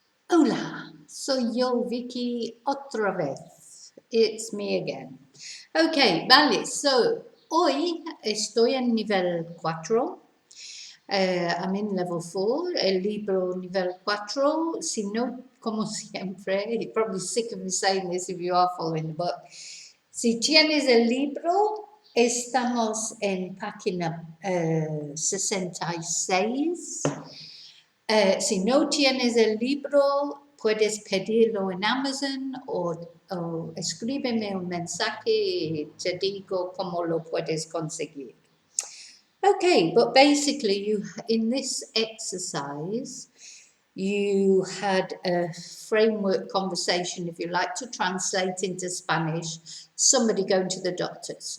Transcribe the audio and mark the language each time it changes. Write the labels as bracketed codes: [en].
[es] Hola, soy yo, Vicky, otra vez. [en] It's me again. Ok, [es] vale, so, hoy estoy en nivel 4. [en] I'm in level 4, [es] el libro nivel 4. Si no, como siempre, [en] you're probably sick of me saying this if you are following the book. [es] Si tienes el libro, estamos en página 66. Si no tienes el libro, puedes pedirlo en Amazon o escríbeme un mensaje y te digo cómo lo puedes conseguir. [en] Okay, but basically in this exercise, you had a framework conversation, if you like, to translate into Spanish, somebody going to the doctors.